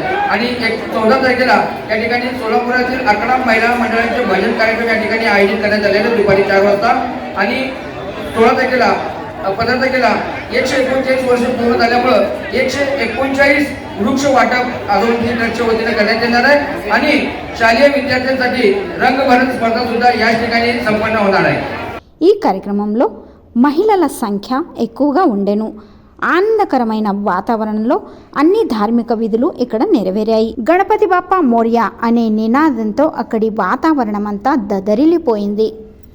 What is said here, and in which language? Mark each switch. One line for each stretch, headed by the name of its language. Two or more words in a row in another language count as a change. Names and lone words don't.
Marathi: आणि 14 तारखेला या ठिकाणी सोलापुरातील 11 महिला मंडळांचे भजन कार्यक्रम या ठिकाणी आयोजित करण्यात आलेले दुपारी 4 वाजता आणि 15 तारखेला 139 वर्ष पूर्ण झाल्यामुळं 139 वृक्ष वाटप आंदोलन ट्रस्टच्या वतीने करण्यात येणार आहे आणि शालेय विद्यार्थ्यांसाठी रंगभरण स्पर्धा सुद्धा या ठिकाणी संपन्न होणार आहे.
Telugu: ఈ కార్యక్రమంలో మహిళల సంఖ్య ఎక్కువగా ఉండెను. ఆనందకరమైన వాతావరణంలో అన్ని ధార్మిక విధులు ఇక్కడ నెరవేరాయి.
Marathi: गणपती बाप्पा मोरया
Telugu: అనే నినాదంతో అక్కడి వాతావరణమంతా దదరిల్లిపోయింది.